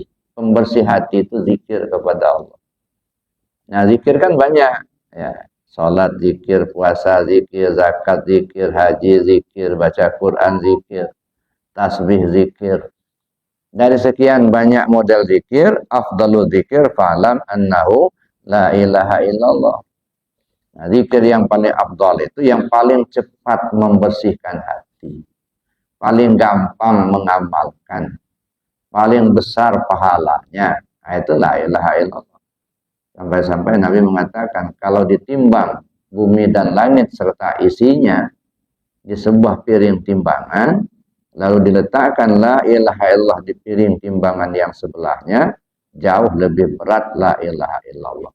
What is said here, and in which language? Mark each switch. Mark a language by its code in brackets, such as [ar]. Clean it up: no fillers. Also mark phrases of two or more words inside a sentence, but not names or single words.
[id] Pembersih hati itu zikir kepada Allah. Nah, zikir kan banyak, ya. Salat zikir, puasa zikir, zakat zikir, haji zikir, baca Quran zikir, tasbih zikir. Dari sekian banyak model zikir, [ar] أفضل الذكر فاعلم أنه لا إله إلا الله. [id] Nah, zikir yang paling afdal itu yang paling cepat membersihkan hati, paling gampang mengamalkan, paling besar pahalanya. Nah, itu [ar] لا إله إلا الله. [id] Sampai-sampai Nabi mengatakan, kalau ditimbang bumi dan langit serta isinya di sebuah piring timbangan, lalu diletakkan [ar] لا إله إلا الله [id] di piring timbangan yang sebelahnya, jauh lebih berat [ar] لا إله إلا الله.